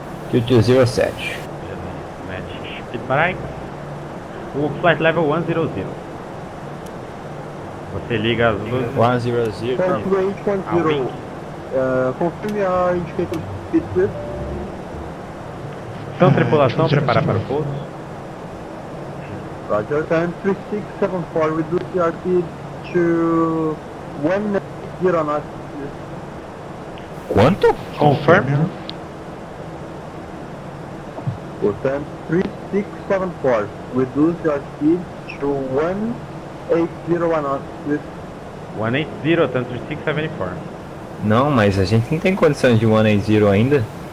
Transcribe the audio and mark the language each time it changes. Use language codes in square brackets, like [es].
[en] 220 set. Match speed brake. O flight level 100. [pt] Você liga as luzes. [en] 100. Central 810, confirm your indicator speed please. [pt] Então, tripulação, preparar para o pouso. [en] Roger, time 3674, reduce your speed to 180 knots. [pt] Quanto? [en] Confirm. Time 3674, reduce your speed to 180 knots. 180, Thunder 674. [pt] Não, mas a gente não tem condição de 180 ainda.